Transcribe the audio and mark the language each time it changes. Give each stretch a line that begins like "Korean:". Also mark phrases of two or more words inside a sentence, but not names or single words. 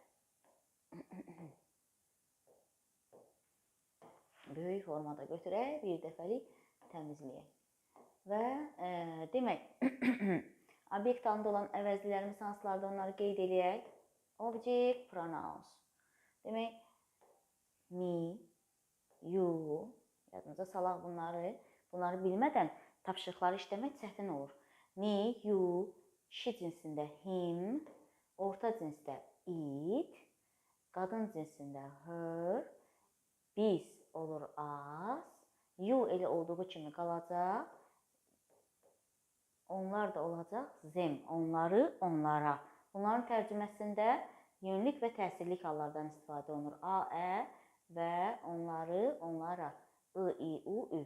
Azerbaijani: Böyük formada götürək, bir dəfəlik təmizləyək. Və demək, obyekt halında olan əvəzliklərimiz hansılarda onları qeyd edək.
English: Object pronouns. Demək, me, you,
Azerbaijani: yadınıza salaq bunları. Bunları bilmədən tapşırıqları işləmək çətin olur.
English: Me, you,
Azerbaijani: kişi cinsində him, orta cinsdə it, qadın cinsində her, biz olur us, you elə olduğu kimi qalacaq, onlar da olacaq them, onları, onlara. Bunların tərcüməsində yönlük və təsirlik hallardan istifadə olunur. A, ə və onları, onlara. I, i, u, ü.